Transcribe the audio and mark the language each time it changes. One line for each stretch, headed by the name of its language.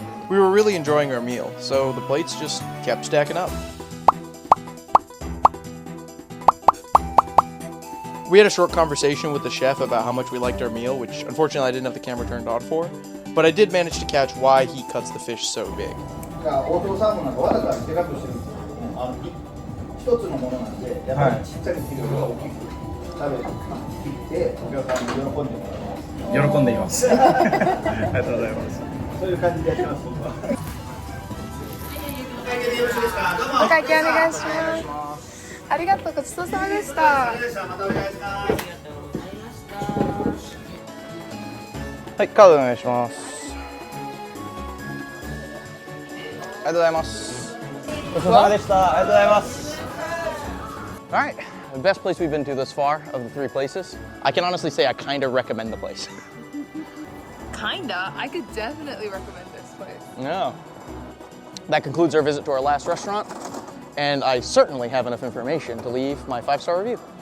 English: We were really enjoying our meal, so the plates just kept stacking up. We had a short conversation with the chef about how much we liked our meal, which unfortunately I didn't have the camera turned on for. But I did manage to catch why he cuts the fish so big.
Japanese: 応答サーモンなんかわざわざでかくしてるんですよ。一つのものなんで、やっぱりちっちゃく切るよりは大きく食べて切ってお客さんに喜んでもらいます。喜んでいます。ありがとうございます。そういう感じでやってます僕は。お会計お願いします。ありがとう、ごちそうさまでした。はい、カードお願いします。ありがとうございます。ごちそうさまでした。ありがとうございます。
English: All right, the best place we've been to thus far of the 3 places. I can honestly say I kind of recommend the place. Kinda. I could definitely recommend this place. Yeah. That concludes our visit to our last restaurant, and I certainly have enough information to leave my 5-star review.